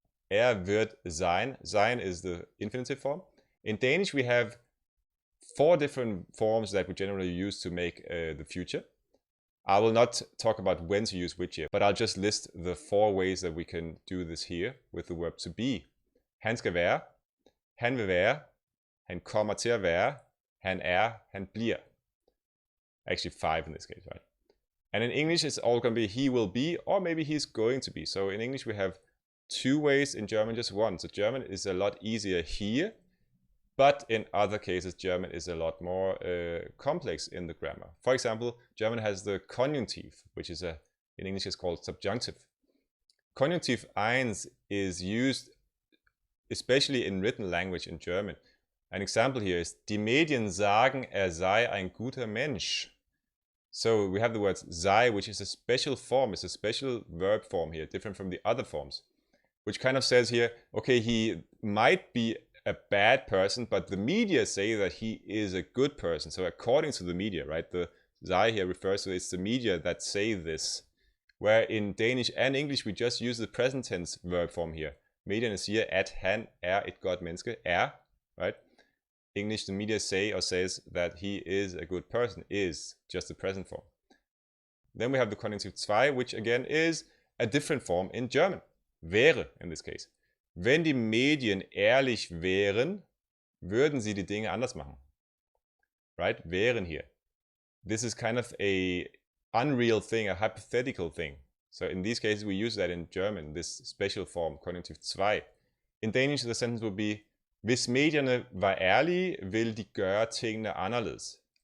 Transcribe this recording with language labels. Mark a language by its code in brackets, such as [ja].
[de] Wird sein. [en] Sein is the infinitive form. In Danish we have 4 different forms that we generally use to make the future. I will not talk about when to use which here, but I'll just list the 4 ways that we can do this here with the verb to be. [da] Han skal være, han vil være, han kommer til at være, han han bliver. [en] Actually 5 in this case, right? And in English it's all going to be he will be, or maybe he's going to be. So in English we have 2 ways, in German just 1. So German is a lot easier here, but in other cases German is a lot more complex in the grammar. For example, German has the conjunctive, which is in English is called subjunctive. Conjunctive 1 is used especially in written language in German. An example here is, [de] die Medien sagen, sei ein guter Mensch. [en] So we have the word sei, which is a special form, it's a special verb form here, different from the other forms, which kind of says here, okay, he might be a bad person, but the media say that he is a good person. So according to the media, right, the sei here refers to it's the media that say this. Where in Danish and English we just use the present tense verb form here. [da] Medierne siger, at han et godt menneske, right? [en] English, the media say or says that he is a good person, is just the present form. Then we have the conjunctive 2, which again is a different form in German. Wäre in this case. [de] Wenn die Medien ehrlich wären, würden sie die Dinge anders machen. [en] Right? Wären here. This is kind of a unreal thing, a hypothetical thing. So in these cases we use that in German, this special form, conjunctive 2. In Danish the sentence would be, [da] hvis medierne var ærlige, ville de gøre tingene anderledes.